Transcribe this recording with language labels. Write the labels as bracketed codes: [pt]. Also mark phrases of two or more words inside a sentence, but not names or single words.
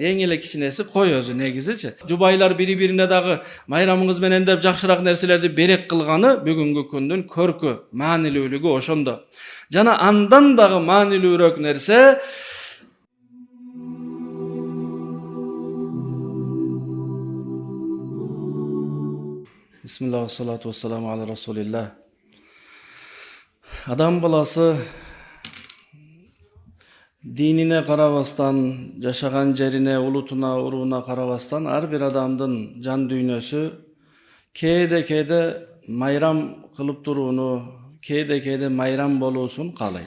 [ky] Эң эле кичинеси кой өзү негизичи. Жубайлар бири-бирине дагы майрамыңыз менен деп жакшыраак нерселерди берек кылганы бүгүнкү күндүн көркү, маанилүүлүгү ошондо. Жана андан дагы маанилүүрөөк нерсе [ar] بسم الله، الصلاة والسلام على رسول الله. [ky] Адам баласы динине карабастан, жашаган жерине, улутуна, уруна карабастан ар бир адамдын жан дүйнөсү кээде майрам кылып турууну, кээде майрам болуусун каалайт.